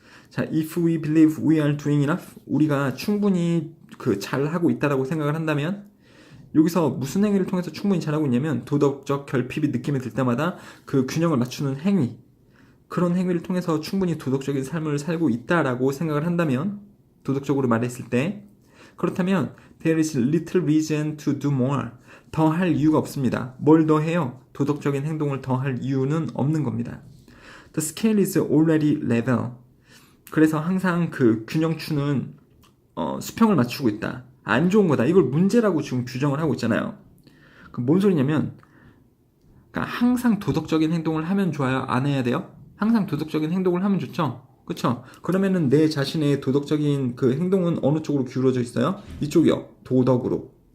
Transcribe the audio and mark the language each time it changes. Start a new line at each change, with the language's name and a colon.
Korean: 자,
English: if we believe we are doing enough,
Korean: 우리가 충분히 잘하고 있다라고 생각을 한다면, 여기서 무슨 행위를 통해서 충분히 잘하고 있냐면, 도덕적 결핍이 느낌이 들 때마다 그 균형을 맞추는 행위, 그런 행위를 통해서 충분히 도덕적인 삶을 살고 있다라고 생각을 한다면, 도덕적으로 말했을 때, 그렇다면,
English: there is little reason to do more.
Korean: 더 할 이유가 없습니다. 뭘 더 해요? 도덕적인 행동을 더 할 이유는 없는 겁니다.
English: The scale is already level.
Korean: 그래서 항상 그 균형추는 수평을 맞추고 있다. 안 좋은 거다. 이걸 문제라고 지금 규정을 하고 있잖아요. 그럼 뭔 소리냐면 그러니까 항상 도덕적인 행동을 하면 좋아요? 안 해야 돼요? 항상 도덕적인 행동을 하면 좋죠? 그쵸? 그러면은 내 자신의 도덕적인 그 행동은 어느 쪽으로 기울어져 있어요? 이쪽이요. 도덕으로.